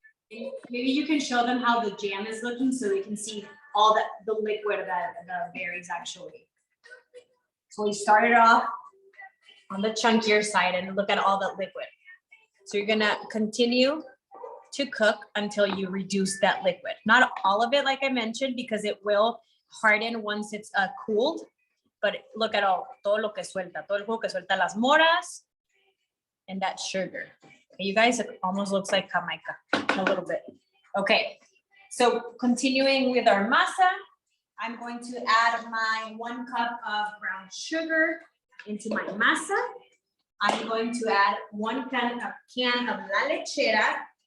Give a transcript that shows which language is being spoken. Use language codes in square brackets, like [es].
[en] Maybe you can show them how the jam is looking so they can see all the liquid that the berries actually. So we started off on the chunkier side and look at all the liquid. So you're gonna continue to cook until you reduce that liquid. Not all of it, like I mentioned, because it will harden once it's cooled. But look at [es] todo lo que suelta, todo el jugo que suelta las moras [en] and that sugar. Okay, you guys, it almost looks like Jamaica, a little bit. Okay, so continuing with our masa, I'm going to add my 1 cup of brown sugar into my masa. I'm going to add 1 can of la lechera.